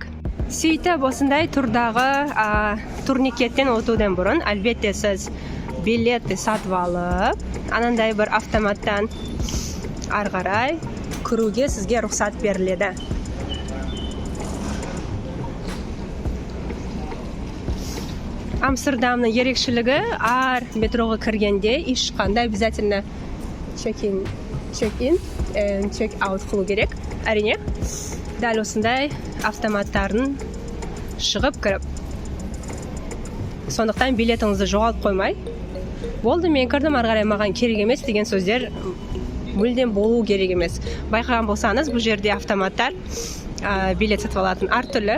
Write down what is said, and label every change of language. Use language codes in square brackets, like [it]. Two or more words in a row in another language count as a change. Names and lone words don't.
[kk] Сөйтіп осындай турдағы турникеттен өтуден бұрын әлбетте сіз билетті сатып алып, анандай бір автоматтан ары қарай кіруге сізге рұқсат беріледі. Амстердамның ерекшелігі ар метроға кіргенде ешқандай обязательно [en] check-in, check-out [kk] қылу керек. Әрине, дәл осындай автоматтарын шығып кіріп. Сондықтан билетіңізді жоғалтып қоймай. Болды, мен кірдім, ары қарай маған керек емес деген сөздер мүлдем болу керек емес. Байқаған болсаңыз, бұл жерде автоматтар билет сатып алатын әртүрлі.